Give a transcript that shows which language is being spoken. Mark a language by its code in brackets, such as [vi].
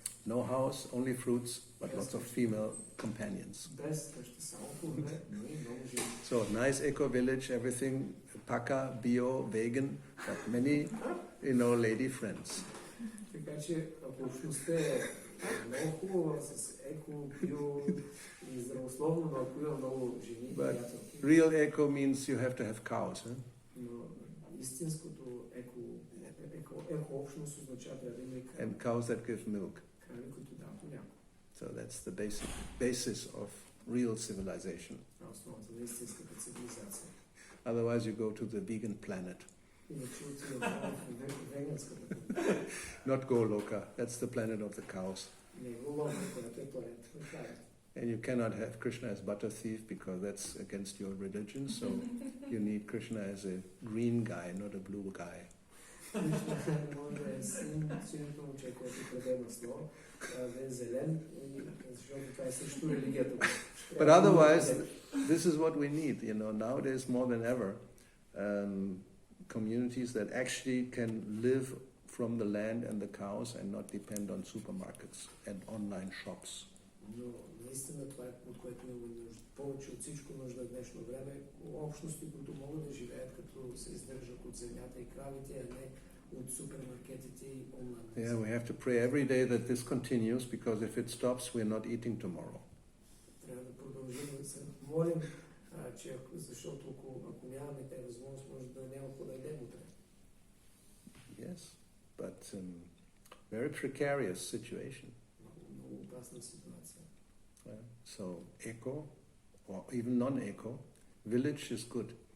[en] No house, only fruits, but lots of female companions. [bg] Без къща, само плодове, но и много жени. [en] So nice eco village, everything paka, bio, vegan, but many, lady friends. [bg] Така че, ако общността е много хубава с еко, био и здравословно, но ако има много жени, [en] But [bg] приятелки, [en] real eco means you have to have cows, huh? [bg] но истинското еко общност означава трябва да има и крави, [en] And cows that give milk. [bg] които дават мляко. [en] So that's the basis of real civilization. [bg] Това е основата на истинската цивилизация. [en] Otherwise you go to the vegan planet. [bg] Иначе отиваме в веганската [en] Not Goloka, that's the planet of the cows. [bg] не го ловим, която е планета на кравите. [en] And you cannot have Krishna as butter thief because that's against your religion, so you need Krishna as a green guy, not a blue guy. [bg] Не може да е синото момче, което краде масло, да е зелен, защото това е срещу религията. [en] But otherwise, this is what we need, nowadays more than ever, communities that actually can live from the land and the cows and not depend on supermarkets and online shops. [bg] Но наистина това е, от което имаме нужда. Повече от всичко нужда в днешно време. Общности, които могат да живеят, като се издържат от земята и кравите, а не от супермаркетите и онлайн. [en] Yeah, we have to pray every day that this continues, because if it stops, we're not eating tomorrow. [bg] Трябва да продължим да се молим, защото ако нямаме тези възможност, може да няма какво да едем утре. [en] Yes, but very precarious situation. [bg] Много опасна ситуация. [en] So eco, or even non-eco, village is good.